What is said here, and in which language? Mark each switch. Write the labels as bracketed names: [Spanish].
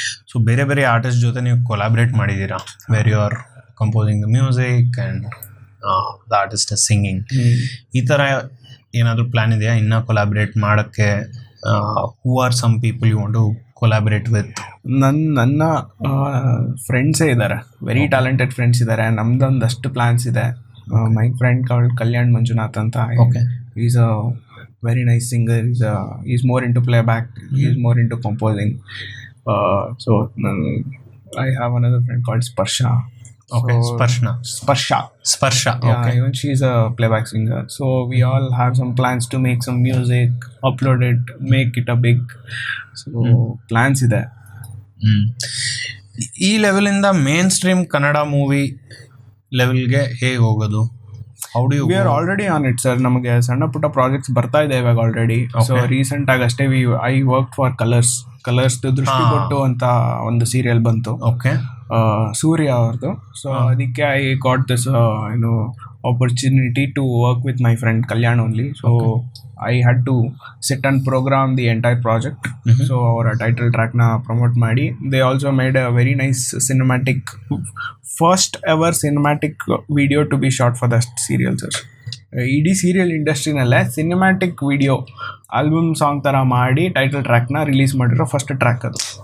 [English] so [Kannada] ಬೇರೆ ಬೇರೆ artist ಜೊತೆ ನೀವು ಕೊಲಾಬ್ರೇಟ್ ಮಾಡಿದ್ದೀರಾ, [English] Where you are composing the music and the artist is singing. [Kannada] ಈ ಥರ ಏನಾದರೂ ಪ್ಲ್ಯಾನ್ ಇದೆಯಾ ಇನ್ನೂ ಕೊಲಾಬ್ರೇಟ್ ಮಾಡೋಕ್ಕೆ? [English] Who are some people you want to collaborate with? [Kannada] ನನ್ನ ಫ್ರೆಂಡ್ಸೇ ಇದ್ದಾರೆ, [English] very talented [Kannada] ಫ್ರೆಂಡ್ಸ್ ಇದ್ದಾರೆ. ನಮ್ದೊಂದಷ್ಟು ಪ್ಲ್ಯಾನ್ಸ್ ಇದೆ. [English] my friend [Kannada] ಕಲ್ಯಾಣ್ ಮಂಜುನಾಥ್ ಅಂತ, [English] Okay, is a very nice singer. He's more into playback. He's more into composing. So I have another friend called Sparsha. Okay, so, Sparsha. Yeah, okay. Even she's a playback singer. So we all have some plans to make some music, upload it, make it a big. So plans ಇದೆ. [Kannada] ಈ ಲೆವೆಲಿಂದ main stream Kannada movie ಲೆವೆಲ್ಗೆ ಹೇಗೆ ಹೋಗೋದು? [English] We are already on it sir. [Kannada] ನಮಗೆ ಸಣ್ಣ ಪುಟ್ಟ projects ಬರ್ತಾ ಇದೆ ಇವಾಗ ಆಲ್ರೆಡಿ. ಸೊ ರೀಸೆಂಟ್ ಆಗಿ ಅಷ್ಟೇ [English] I work for [Kannada] ಕಲರ್ಸ್ ದೃಷ್ಟಿ ಕೊಟ್ಟು ಅಂತ ಒಂದು ಸೀರಿಯಲ್ ಬಂತು. [English] okay, [Kannada] ಸೂರ್ಯ ಅವ್ರದ್ದು. [English] So ಅದಕ್ಕೆ I got this opportunity to work with my friend Kalyan only. So I had to sit and program the entire project. So our title track na promote ಮಾಡಿ. They also made a very nice cinematic, first ever cinematic video to be shot for the serial sir. [Kannada] ಇಡೀ serial ಇಂಡಸ್ಟ್ರಿನಲ್ಲೇ cinematic video album song ಥರ ಮಾಡಿ title ಟ್ರ್ಯಾಕ್ನ release ಮಾಡಿರೋ first track ಅದು.